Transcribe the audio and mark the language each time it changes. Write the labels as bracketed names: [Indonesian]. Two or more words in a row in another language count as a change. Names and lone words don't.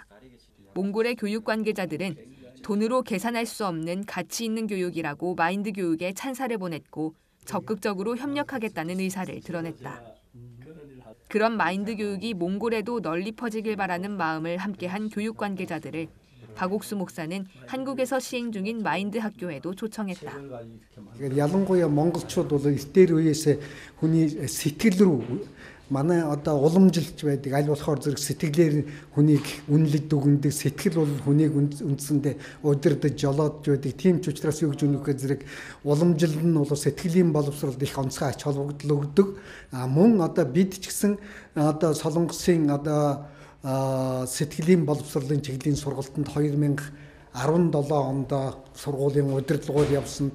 [Korean] 몽골의 교육 관계자들은 돈으로 계산할 수 없는 가치 있는 교육이라고 마인드 교육에 찬사를 보냈고 적극적으로 협력하겠다는 의사를 드러냈다. 그런 마인드 교육이 몽골에도 널리 퍼지길 바라는 마음을 함께한 교육 관계자들을 박옥수 목사는 한국에서 시행 중인 마인드 학교에도 초청했다. [Mongolian] ялангуяа монголчууд бол эдгээр үеэс хүний сэтгэл рүү манай одоо уламжилж байдаг аль болохоор зэрэг сэтгэлээр хүнийг үнэлж дүгндэг сэтгэл бол хүнийг үндсэндээ удирдах жолоодж байдаг тийм ч учраас юу гэж үнэхээр зэрэг уламжил нь бол сэтгэлийн боловсролд их онцгой ач холбогдол өгдөг мөн одоо бид ч гэсэн одоо солонгосын одоо сэтгэлийн боловсролын чиглэлийн сургалтанд 2017 онд сургуулийн удирдлагууд явсан.